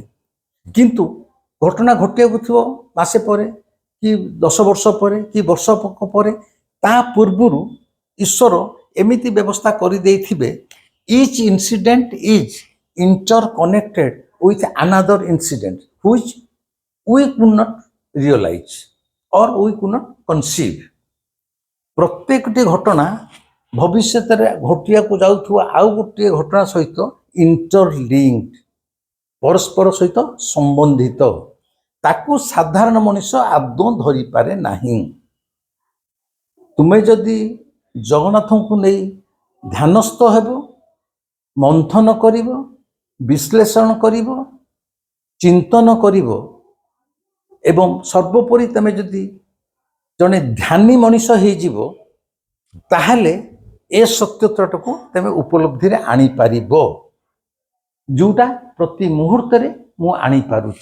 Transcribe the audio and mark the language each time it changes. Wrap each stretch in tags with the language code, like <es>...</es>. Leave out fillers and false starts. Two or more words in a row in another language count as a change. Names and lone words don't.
<or>କିନ୍ତୁ ଘଟଣା ଘଟିବାକୁ ଥିବ ମାସେ ପରେ କି 10 ବର୍ଷ ପରେ କି ବର୍ଷ ପରେ, ତା ପୂର୍ବରୁ ଈଶ୍ୱର ଏମିତି ବ୍ୟବସ୍ଥା କରିଦେଇଥିବେ,</or> <en>each incident is interconnected with another incident which we could not realize or we could not conceive।</en> <or>ପ୍ରତ୍ୟେକଟି ଘଟଣା ଭବିଷ୍ୟତରେ ଘଟିବାକୁ ଯାଉଥିବା ଆଉ ଗୋଟିଏ ଘଟଣା ସହିତ ଇଣ୍ଟରଲିଙ୍କଡ, ପରସ୍ପର ସହିତ ସମ୍ବନ୍ଧିତ। ତାକୁ ସାଧାରଣ ମଣିଷ ଆଦୌ ଧରିପାରେ ନାହିଁ। ତୁମେ ଯଦି ଜଗନ୍ନାଥଙ୍କୁ ନେଇ ଧ୍ୟାନସ୍ଥ ହେବ, ମନ୍ଥନ କରିବ, ବିଶ୍ଳେଷଣ କରିବ, ଚିନ୍ତନ କରିବ, ଏବଂ ସର୍ବୋପରି ତମେ ଯଦି ଜଣେ ଧ୍ୟାନୀ ମଣିଷ ହେଇଯିବ, ତାହେଲେ ଏ ସତ୍ୟତାକୁ ତମେ ଉପଲବ୍ଧିରେ ଆଣିପାରିବ, ଯେଉଁଟା ପ୍ରତି ମୁହୂର୍ତ୍ତରେ ମୁଁ ଆଣିପାରୁଛି।</or>